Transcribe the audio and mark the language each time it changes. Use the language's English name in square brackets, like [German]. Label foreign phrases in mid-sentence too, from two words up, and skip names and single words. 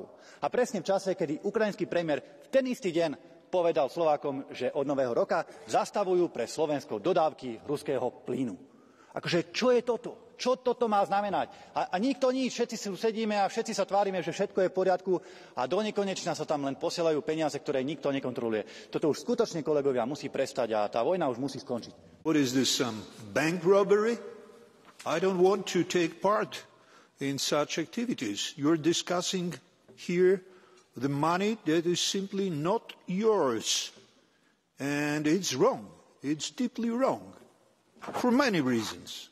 [Slovak] A presne v čase, kedy ukrajinský premiér v ten istý deň povedal Slovákom, že od nového roka zastavujú pre Slovensko dodávky ruského plynu. Akože čo je toto? Čo toto má znamenať? A nikto nič, všetci si sedíme a všetci sa tvárime, že všetko je v poriadku a donekonečna sa tam len posielajú peniaze, ktoré nikto nekontroluje. Toto už skutočne, kolegovia, musí prestať a tá vojna už musí skončiť. [English] What is this, bank robbery? I don't want to take part in such activities. You're discussing here the money that is simply not yours. And it's wrong. It's deeply wrong. For many reasons.